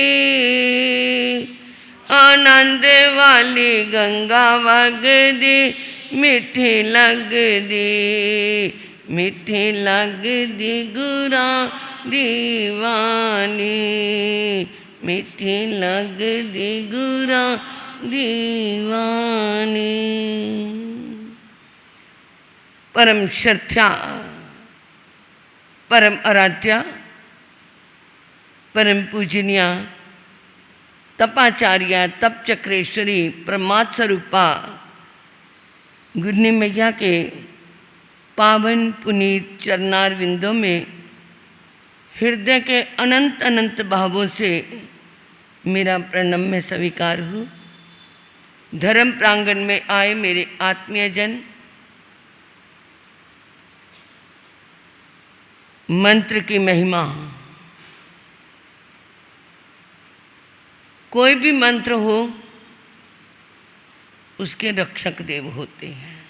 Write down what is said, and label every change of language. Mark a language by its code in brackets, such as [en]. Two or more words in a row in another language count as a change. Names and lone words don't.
[pa] ਆਨੰਦ ਵਾਲੀ ਗੰਗਾ ਵਗਦੀ, ਮਿੱਠੀ ਲੱਗਦੀ, ਮਿੱਠੀ ਲੱਗਦੀ ਗੁਰਾ ਦੀਵਾਨੀ, ਮਿੱਠੀ ਲੱਗਦੀ ਗੁਰਾ ਦੀਵਾਨੀ। [hi] परम श्रद्धा, परम आराध्या, परम पूजनीया तपाचार्या तप चक्रेश्वरी परमात्म स्वरूपा गुरनी मैया के पावन पुनीत चरणार विंदों में हृदय के अनंत अनंत भावों से मेरा प्रणम्य स्वीकार हो। धर्म प्रांगण में आए मेरे आत्मीय जन, मंत्र की महिमा, कोई भी मंत्र हो उसके रक्षक देव होते हैं।